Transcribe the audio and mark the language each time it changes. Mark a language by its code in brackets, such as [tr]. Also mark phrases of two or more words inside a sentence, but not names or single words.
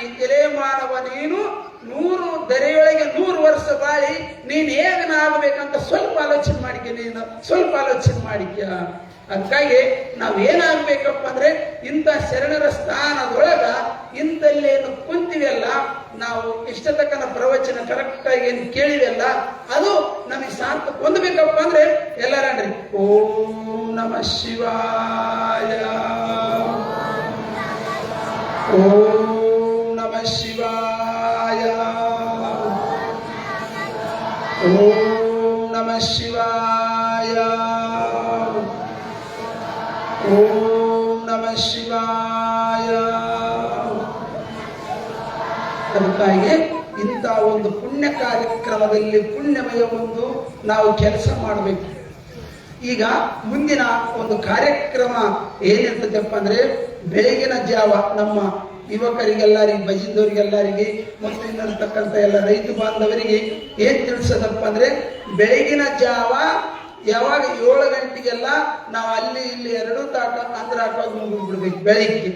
[kn] ಎಲೆ ಮಾನವ, ನೀನು 100 ದರೆಯೊಳಗೆ 100 ವರ್ಷ ಬಾಳಿ ನೀನು ಹೇಗನಾಗಬೇಕಂತ ಸ್ವಲ್ಪ ಆಲೋಚನೆ ಮಾಡಿದ್ಯ. ಅದಕ್ಕಾಗಿ ನಾವೇನಾಗ್ಬೇಕಪ್ಪ ಅಂದ್ರೆ ಇಂಥ ಶರಣರ ಸ್ಥಾನದೊಳಗ ಇಂಥಲ್ಲೇನು ಕುಂತಿವೆಲ್ಲ, ನಾವು ಇಷ್ಟತಕ್ಕನ ಪ್ರವಚನ ಕರೆಕ್ಟ್ ಆಗಿ ಏನು ಕೇಳಿವೆಲ್ಲ, ಅದು ನಮಗೆ ಸಾರ್ಥಕ ಹೊಂದಬೇಕಪ್ಪ ಅಂದ್ರೆ ಎಲ್ಲರನ್ರಿ [sa] ಓಂ ನಮಃ ಶಿವಾಯ, ಓಂ ನಮಃ ಶಿವಾಯ, ಓಂ ನಮಃ ಶಿವಾಯ, ಓಂ ನಮಃ ಶಿವಾಯ. [kn] ಅದಕ್ಕಾಗಿ ಇಂಥ ಒಂದು ಪುಣ್ಯ ಕಾರ್ಯಕ್ರಮದಲ್ಲಿ ಪುಣ್ಯಮಯ ಒಂದು ನಾವು ಕೆಲಸ ಮಾಡಬೇಕು. ಈಗ ಮುಂದಿನ ಒಂದು ಕಾರ್ಯಕ್ರಮ ಏನಿರ್ತದಪ್ಪ ಅಂದ್ರೆ ಬೆಳಗಿನ ಜಾವ ನಮ್ಮ ಯುವಕರಿಗೆಲ್ಲರಿಗೆ, ಬಜಿಂದವರಿಗೆಲ್ಲರಿಗೆ ಮತ್ತು ಇನ್ನಿರ್ತಕ್ಕಂಥ ಎಲ್ಲ ರೈತ ಬಾಂಧವರಿಗೆ ಏನ್ ತಿಳಿಸೋದಪ್ಪ ಅಂದ್ರೆ ಬೆಳಗಿನ ಜಾವ ಯಾವಾಗ 7 ಗಂಟೆಗೆಲ್ಲ ನಾವು ಅಲ್ಲಿ ಇಲ್ಲಿ 2 ತಾಟ ಅಂದ್ರ ಹಾಕೋದು ಮುಗಿದ್ಬಿಡ್ಬೇಕು ಬೆಳಿಗ್ಗೆ.